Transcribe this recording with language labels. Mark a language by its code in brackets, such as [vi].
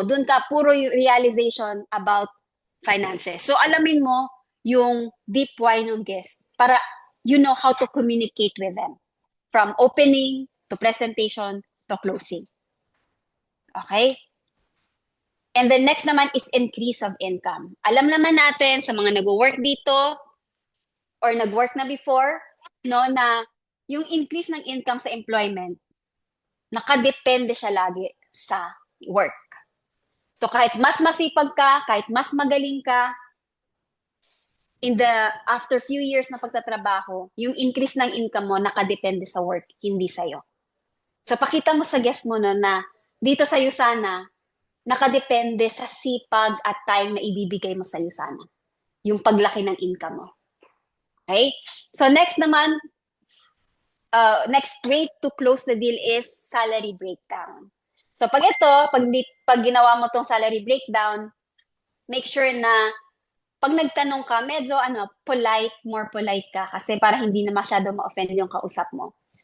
[tl] Dun ka, puro [en] realization about finances. So, [tl] alamin mo yung [en] deep why ng guest para you know how to communicate with them. From opening to presentation to closing. Okay? And the next naman is increase of income. [tl] Alam naman natin sa mga nag-work dito or nag-work na before, no, na yung increase ng income sa employment, nakadepende siya lagi sa work. So kahit mas masipag ka, kahit mas magaling ka, [en] after few years [tl] na pagtatrabaho, yung increase ng income mo nakadepende sa work, hindi sa'yo. So pakita mo sa guest mo no, na dito sa Usana, nakadepende sa sipag at time na ibibigay mo sa Usana. Yung paglaki ng income mo. [en] Okay? So next naman, next way to close the deal is salary breakdown. [tl] So pag ginawa mo tong salary breakdown, [en] make sure [tl] na pag nagtanong ka, medyo [en] more polite [tl] ka kasi para hindi na masyado ma-offend yung kausap mo.